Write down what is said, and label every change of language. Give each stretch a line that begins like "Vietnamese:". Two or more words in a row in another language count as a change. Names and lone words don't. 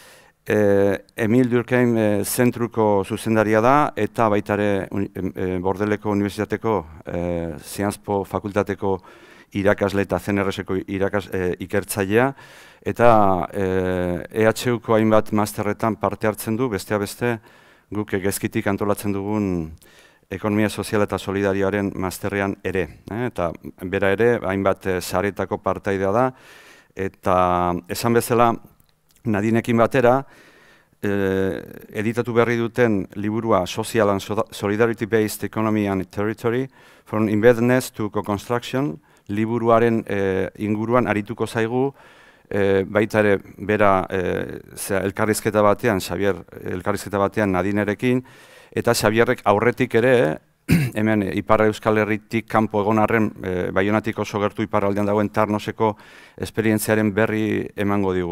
Basque: Emil Durkheim zentruko zuzendaria da eta baita ere Bordeleko Unibertsitateko Sciences Po fakultateko irakasle eta CNRS-eko ikertzailea eta EHUko hainbat masterretan parte hartzen du, besteak beste guk gezkitik antolatzen dugun Ekonomia Sozial eta Solidarioaren masterrean ere. Eta bera ere hainbat saretako partaidea da eta esan bezala Nadinekin batera, editatu berri duten liburua Social and Solidarity-Based Economy and Territory, From Embeddedness to Co-Construction, liburuaren inguruan arituko zaigu, baita ere bera elkarrizketa batean, Xabier elkarrizketa batean Nadinerekin, eta Xabierrek aurretik ere, hemen Ipar Euskal Herritik kanpo egon arren, Baionatik oso gertu iparraldean dagoen Tarnoseko esperientziaren berri emango digu.